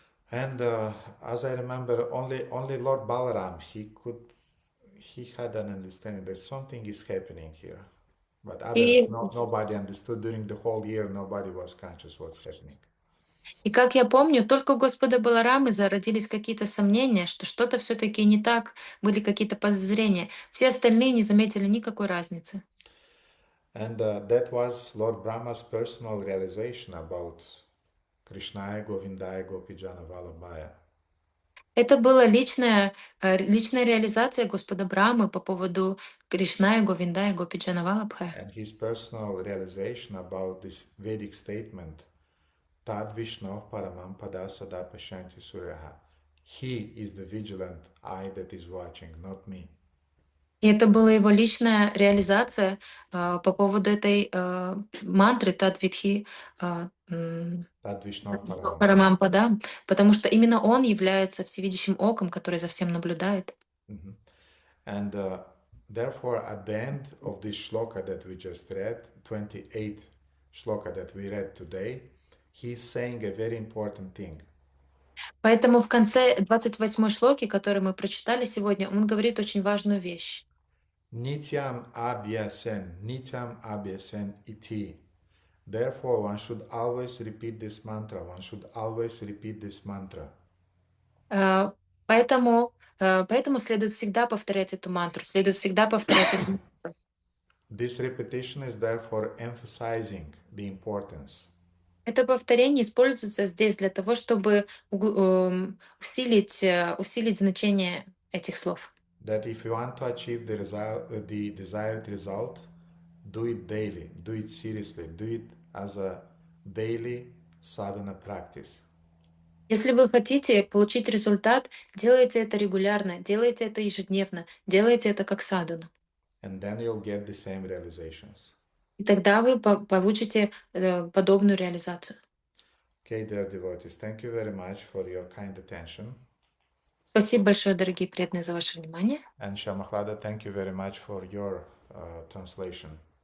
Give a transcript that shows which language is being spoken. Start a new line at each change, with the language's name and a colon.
English: And as I remember, only Lord Balaram, he had an understanding that something is happening here. But others, nobody understood. During the whole year, nobody was conscious what's happening.
Russian: И как я помню, только у Господа Баларамы зародились какие-то сомнения, что что-то все-таки не так, были какие-то подозрения. Все остальные не заметили никакой разницы.
English: And that was Lord Brahma's personal realization about
Sanskrit: Krishnaya Govindaya Gopijana Vallabhaya.
Russian: Это была личная реализация Господа Брамы по поводу
Sanskrit: Кришная, Говиндая, Гопиджана Валабхая.
English: And his personal realization about this Vedic statement,
Sanskrit: Tad Vishno Paramam Pada Sada Pashanti Suryaha.
English: He is the vigilant eye that is watching, not me.
Russian: И это была его личная реализация по поводу этой мантры Тадвидхи
Sanskrit: Tad Vishno Paramam.
Russian: Парамампада, потому что именно он является всевидящим оком, который за всем наблюдает.
English: And therefore, at the end of this shloka that we just read, 28 shloka that we read today, he is saying a very important thing.
Russian: Поэтому в конце 28-й шлоки, который мы прочитали сегодня, он говорит очень важную вещь.
Sanskrit: Nityam abhyasen iti.
English: Therefore, one should always repeat this mantra. One should always repeat this mantra.
Russian: Поэтому следует всегда повторять эту мантру, следует всегда повторять эту мантру.
English: This repetition is therefore emphasizing the importance.
Russian: Это повторение используется здесь для того, чтобы усилить значение этих слов.
English: That if you want to achieve the desired result, do it daily, do it seriously, do it as a daily sadhana practice.
Russian: Если вы хотите получить результат, делайте это регулярно, делайте это ежедневно, делайте это как садану.
English: And then you'll get the same realizations.
Russian: И тогда вы получите подобную реализацию.
English: Okay, dear devotees, thank you very much for your kind attention.
Russian: Спасибо большое, дорогие преданные, за ваше внимание.
English: And Shamaklada, thank you very much for your translation.